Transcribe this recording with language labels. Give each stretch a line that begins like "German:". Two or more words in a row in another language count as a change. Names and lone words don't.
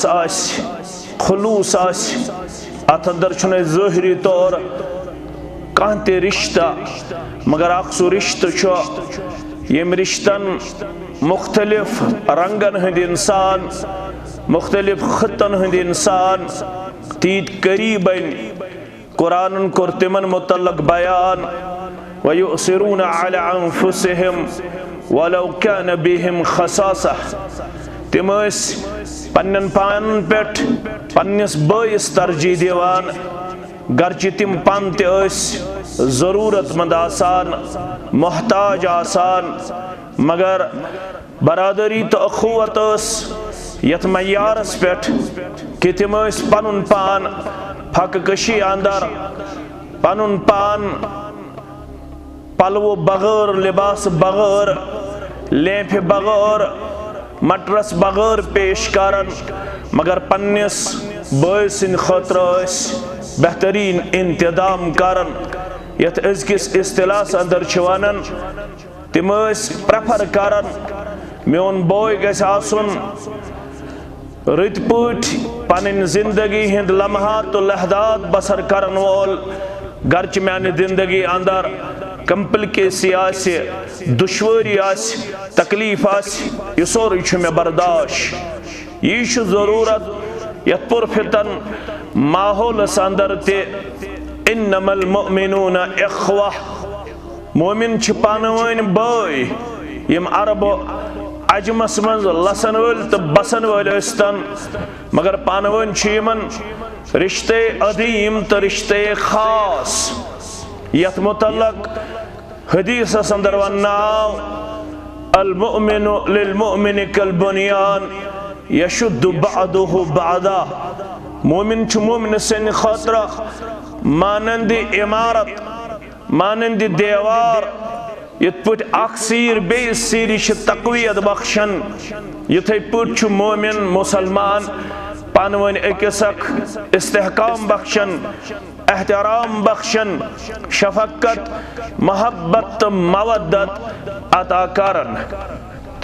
Kashmiri: آسہِ خلوص آسہِ اتھ اندر چھُنہٕ أسۍ ظٲہری طور کانتے رشتہ مگر اکسو رشتہ چھو یم رشتن مختلف رنگن ہند انسان مختلف خطن ہند انسان تیت قریبن قرآن کور تمن متعلق بیان
Arabic: وَيُؤْثِرُونَ عَلَىٰ أَنفُسِهِمْ وَلَوْ كَانَ بِهِمْ خَصَاصَةٌ
Kashmiri: تم پنن پانن پیٹھ پنس بٲیس ترجیح دیوان گرچہ تم پان تہ ضرورت مند آسان محتاج آسان مگر برادری تو اخوت یت معیارس پیٹھ کہ تم پنن پان پھک کشی اندر پنن پان پلو بغیر لباس بغیر لیمپ بغیر مٹرس بغیر پیش کرن مگر پنس بٲے سٕنٛدِ خٲطرٕ بہترین انتظام کرن یت ازکس اصطلاحس اندر چھ ونان تم پریفر کرن میون بوے گژھِ آسُن رٕتۍ پٲٹھۍ پنٕنۍ زندگی ہند لمحات و لحظات بسر کرن وول گرچہ میانہ زندگی اندر کمپلکیسی آسہِ دشواری آسہِ تکلیف آسہِ یہ سورُے چھُ مےٚ برداشت یہ چھُ ضرورت یتھ پُرفتن ماحولس اندر تہِ
Arabic: انما المؤمنون اخوہ
Kashmiri: مومن چھ پانوٲنۍ بٲے یم عرب عجمس منٛز لسن وٲلۍ تہٕ بسن وٲلۍ ٲسۍتن مگر پانوٲنۍ چھِ یمن رشتے عظیم تہٕ رشتے خاص یتھ متعلق حدیثس اندر وناو
Arabic: المؤمن للمؤمن کالبنیان یشد بعضه بعضا
Kashmiri: مومن چھ مومن سٕنٛدِ خٲطرٕ مانند عمارت مانند دیوار یتھ پٲٹھۍ اکھ سیٖر بیٚیِس سیٖرِ چھِ تقویت بخشن یِتھے پٲٹھۍ چھُ مومن مسلمان پانوٲنۍ أکِس اکھ استحکام بخشن احترام بخشن شفقت محبت تہٕ مودت عطا کرن تہٕ